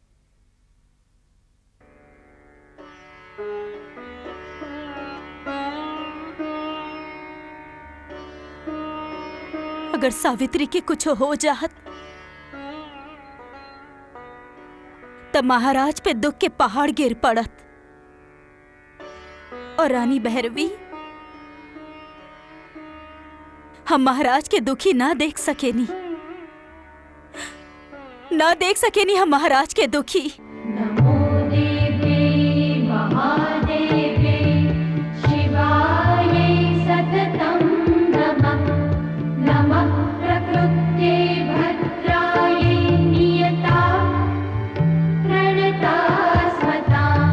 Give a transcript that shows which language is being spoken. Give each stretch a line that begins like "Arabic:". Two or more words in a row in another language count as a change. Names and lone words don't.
Bhojpuri: अगर सावित्री के कुछ हो जाहत तब महाराज पे दुख के पहाड़ गिर पड़त और रानी भैरवी हम महाराज के दुखी ना देख सकेनी हम महाराज के दुखी।
Sanskrit: नमो देवे महादेवे शिवाय सततं नमः। नमः प्रकृत्यै भद्राय नियता प्रणतास्मतां।